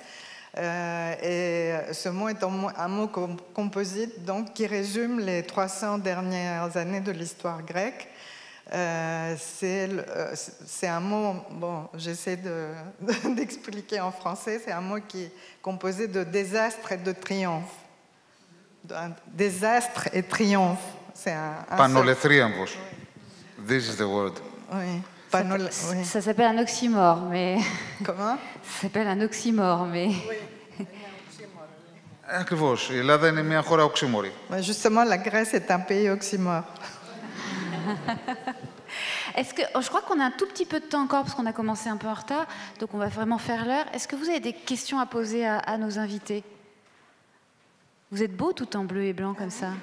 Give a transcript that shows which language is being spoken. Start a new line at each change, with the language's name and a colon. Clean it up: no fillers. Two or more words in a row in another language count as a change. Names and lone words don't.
French: Et ce mot est un mot composite donc, qui résume les 300 dernières années de l'histoire grecque. C'est un mot, bon, j'essaie d'expliquer en français, c'est un mot qui est composé de désastre et de triomphe. Désastre et triomphe.
Greek: Πανολεθρίαμβος.
English: This is the word.
French: Oui. Ça s'appelle un oxymore, mais... Comment? Ça s'appelle un oxymore, mais...
Greek: Ακριβώς. Η Ελλάδα είναι μια χώρα οξύμορη.
French: Justement, la Grèce est un pays oxymore. Je crois qu'on a un tout petit peu de temps encore parce qu'on a commencé un peu en retard, donc on va vraiment faire l'heure. Est-ce que vous avez des questions à poser à nos invités? Vous êtes beaux tout en bleu et blanc comme ça.